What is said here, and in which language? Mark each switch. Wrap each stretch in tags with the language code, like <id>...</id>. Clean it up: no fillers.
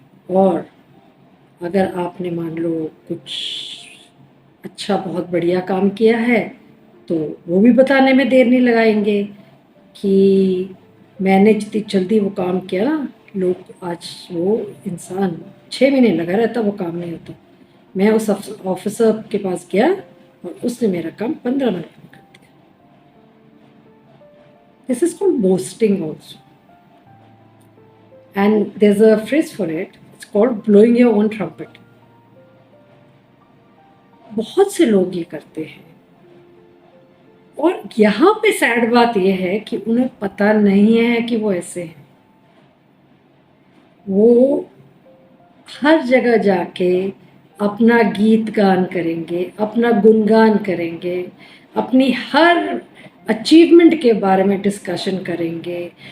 <hi>और अगर आपने मान लो कुछ अच्छा बहुत बढ़िया काम किया है तो वो भी बताने में देर नहीं लगाएंगे कि मैंने जितनी जल्दी वो काम किया ना, लोग आज वो इंसान 6 महीने लगा रहता वो काम नहीं होता। मैं उस ऑफिसर के पास गया और उसने मेरा काम 15 मिनट में कर दिया।</hi> <en>This is called boasting also, and there's a phrase for it, it's called blowing your own trumpet।</en> <hi>बहुत से लोग ये करते हैं, और यहाँ पे सैड बात यह है कि उन्हें पता नहीं है कि वो ऐसे हैं। वो हर जगह जाके अपना गीत गान करेंगे, अपना गुणगान करेंगे, अपनी हर अचीवमेंट के बारे में डिस्कशन करेंगे।</hi>